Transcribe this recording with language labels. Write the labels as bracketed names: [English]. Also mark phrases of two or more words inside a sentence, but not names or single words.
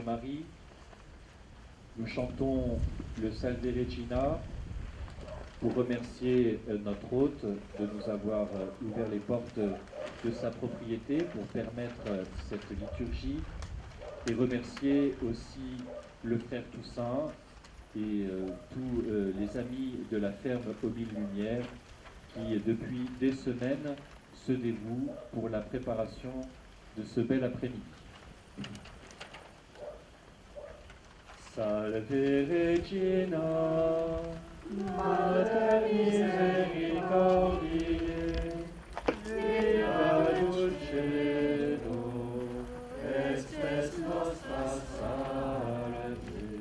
[French] Marie, nous chantons le Salve Regina pour remercier notre hôte de nous avoir ouvert les portes de sa propriété pour permettre cette liturgie, et remercier aussi le frère Toussaint et tous les amis de la ferme aux Mille Lumières qui, depuis des semaines, se dévouent pour la préparation de ce bel après-midi. [Latin] Salve Regina, Mater misericordiae, Via dulcedo, espes nostra salve.